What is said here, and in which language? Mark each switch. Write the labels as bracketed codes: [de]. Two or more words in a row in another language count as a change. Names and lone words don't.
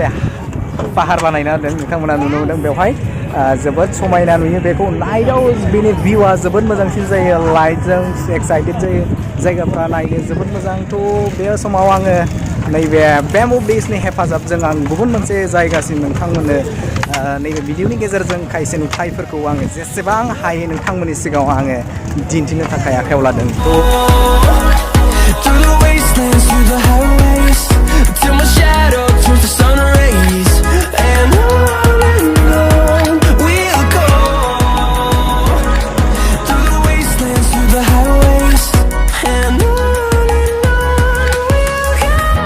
[brx] पाहार बानायना होदों नोंथांमोना नुनो मोनदों बेवहाय जोबोद समायना नुयो बेखौ नाइटआव बेनि भिउआ जोबोद मोजांसिन जायो लाइटजों एक्साइटेड जायो जायगाफ्रा नायनो जोबोद मोजां थ' बे समाव आङो नैबे बेम्बु ब्रिजनि हेफाजाबजों आं गुबुन मोनसे जायगासिम नोंथांमोननो नैबे भिडिअनि गेजेरजों खायसे नुथायफोरखौ आङो जेसेबां हायो नोंथांमोननि सिगाङाव आङो दिन्थिनो थाखाय आखायाव लादों [en] Through the wastelands, through the highways, till my shadow turns to sun rays, and on we'll go. Through the wastelands, through the highways, and on we'll go.